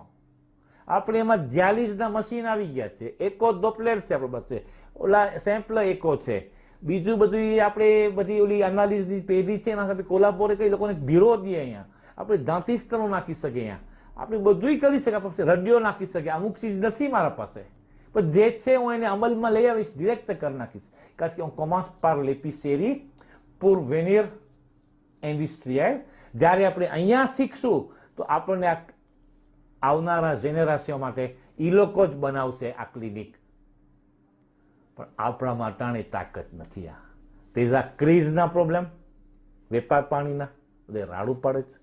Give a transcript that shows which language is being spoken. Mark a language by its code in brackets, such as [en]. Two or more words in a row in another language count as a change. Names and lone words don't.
[gu] આપણે એમાં dialysis મશીન આવી ગયા છે, એકો ડોપલેર છે આપણી પાસે, ઓલા સેમ્પલ એકો છે, બીજું બધું આપણે બધી ઓલી એનાલિસિસ પેઢી છે એના સાથે કોલાબોરે કરી લોકોને ભીરો દઈએ. અહીંયા આપણે દાંતી સ્તરો નાખી શકીએ, અહીંયા આપણે બધું કરી શકીએ, આપણે રડિયો નાખી શકીએ. અમુક ચીજ નથી મારા પાસે, પણ જે છે હું એને અમલમાં લઈ આવીશ, ડિરેક્ટ કરી નાખીશ. કારણ કે હું [fr] commence par l'épicerie pour venir industriel. [gu] જ્યારે આપણે અહીંયા શીખશું તો આપણને આવનારા જેનેરેશન માટે એ લોકો જ બનાવશે આ ક્લિનિક. પણ આપણામાં અટાણે તાકાત નથી. આ તેજા ક્રીઝના પ્રોબ્લેમ, વેપાર પાણીના બધે રાડું પડે છે.